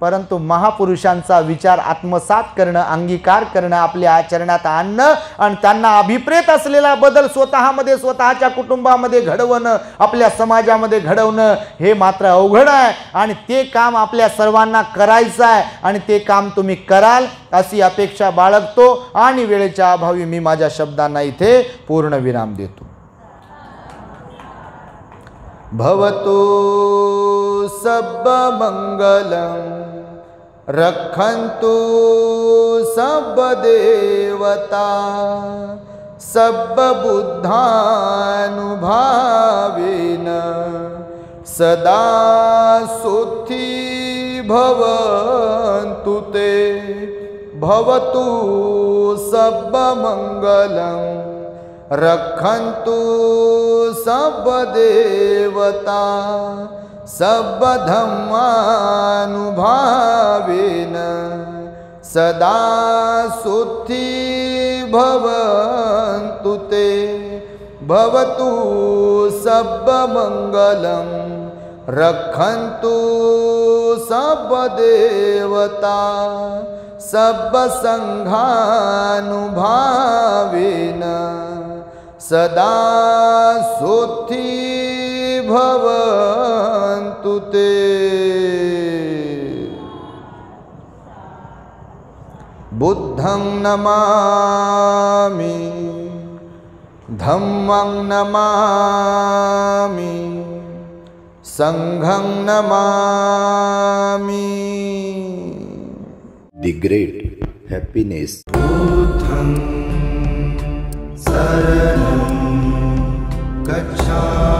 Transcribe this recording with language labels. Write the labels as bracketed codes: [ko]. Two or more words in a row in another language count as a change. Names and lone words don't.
[mr] परंतु महापुरुषांचा विचार आत्मसात करणं, अंगीकार करणं, आपल्या आचरणात आणणं आणि त्यांना अभिप्रेत असलेला बदल स्वतःमध्ये, स्वतःच्या कुटुंबामध्ये घडवणं, आपल्या समाजामध्ये घडवणं हे मात्र अवघड आहे. आणि ते काम आपल्या सर्वांना करायचं आहे आणि ते काम तुम्ही कराल अशी अपेक्षा बाळगतो आणि वेळेच्या अभावी मी माझ्या शब्दांना इथे पूर्ण विराम देतो. [pi] भवतु सब मंगलम रक्षन्तु सब देवता सब बुद्धानुभावेन सदा सुखी भवन्तु ते. भवतु सब मंगलम रक्षन्तु सब देवता सब धम्मानुभावेन सदा सुखी भवन्तु ते. भवतु सब मंगलम रक्षन्तु सब देवता सब संघानुभावेन सदा सुखी भवन्तु ते. बुद्धं नमामि धम्मं नमामि संघं नमामि. [en] The great happiness. [pi] बुद्धं शरणं गच्छामि.